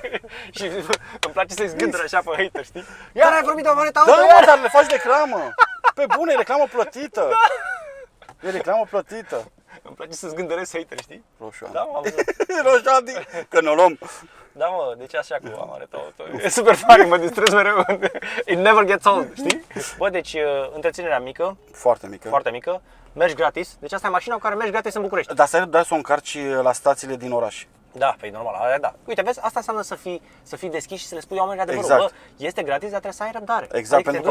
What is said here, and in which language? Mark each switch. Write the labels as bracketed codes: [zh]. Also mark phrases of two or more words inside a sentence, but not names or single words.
[ro] Și îmi place să-i zgândăr așa pe hater, știi? Iar ai vorbit de Amanet Auto? Da, mă, dar le faci reclamă. Pe bune, e reclamă plătită. E reclamă plătită. Îmi place să zgândăresc hater, știi? Roșu, Andy. Da, am văzut. Roșu, Andy, că ne luăm. Da, mă, deci așa cu amare E [en] super funny, [ro] mă distrez mereu. [en] It never gets old, [ro] știi? Bă, deci întreținerea mică, Foarte mică. foarte mică, mergi gratis. Deci asta e mașina cu care mergi gratis în București. Dar să o încarci la stațiile din oraș. Da, păi normal, aia da. Uite, vezi, asta înseamnă să fii deschis și să le spui oamenilor adevărul. Exact. Bă, este gratis, dar trebuie să ai răbdare. Exact, Adică pentru